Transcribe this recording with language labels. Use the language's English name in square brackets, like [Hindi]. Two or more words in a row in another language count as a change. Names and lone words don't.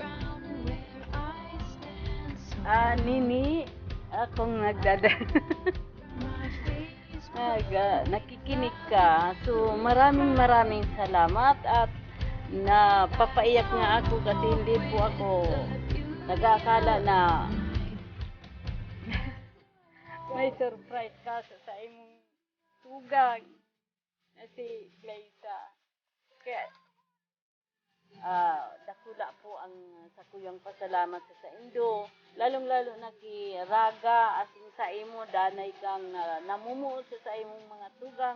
[Filipino] Nini, akong nakikinig ka. So, maraming salamat at napapaiyak nga ako kasi hindi po ako nag-aakala na may surprise ka [Bikol] sa imong tugang [Filipino] na si Clarissa. [Bikol] Kaya, dakula po ang sakuyang pasalamat sa Indo. Lalong-lalo na ki Raga asin sa imo, danay kang namumuo sa imong mga tugang.